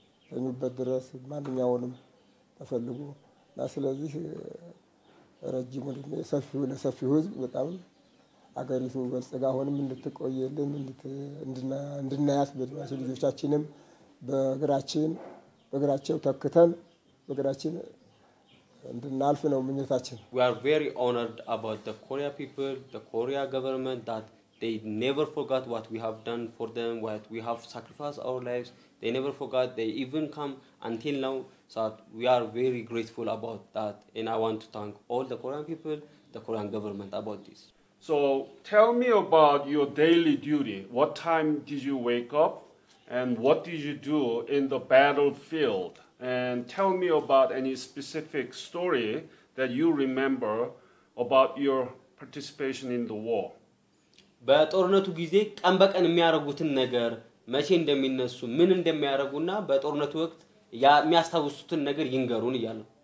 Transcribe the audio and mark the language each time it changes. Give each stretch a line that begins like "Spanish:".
Amharic: ተኙበት ድረስ ማንኛውንም ተፈልጎ ስለዚህ ረጅም ለሰፊው ህዝብ በጣም አገሪቱ በልጽጋ ሆነም እንድትቆየልን እንድናያት በድዋቸው ልጆቻችንም በእግራቸው ተክተን በእግራችን እንድናልፍ ነው ምኞታችን
English: we are very honored about the Korea people the Korea government that they never forgot what we have done for them what we have sacrificed our lives they never forgot they even come until now so we are very grateful about that and I want to thank all the Korean people the Korean government about this So tell me about your daily duty. What time did you wake up and what did you do in the battlefield? And tell me about any specific story that you remember about your participation in the war.
Amharic: በጦርነቱ ጊዜ ቀን በቀን የሚያረጉትን ነገር መቼ እንደሚነሱ ምን እንደሚያረጉና በጦርነቱ ወቅት የሚያስታውሱትን ነገር ይንገሩን ይያሉ